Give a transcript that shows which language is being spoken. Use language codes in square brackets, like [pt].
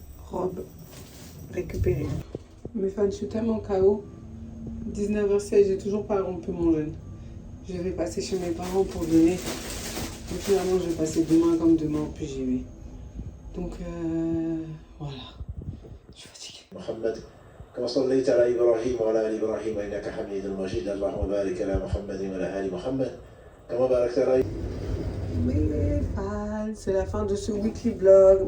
[fr] Robe récupérée. Mes fans, je suis tellement KO. 19h16, j'ai toujours pas rompu mon jeûne. Je vais passer chez mes parents pour donner. Donc finalement, je vais passer demain comme demain, puis j'y vais. Donc voilà, je suis fatiguée. [ar] محمد كما صليت على إبراهيم وعلى آل إبراهيم إنك حميد مجيد اللهم بارك على محمد وعلى آل محمد كما باركت على [fr] Mes fans, c'est la fin de ce weekly vlog.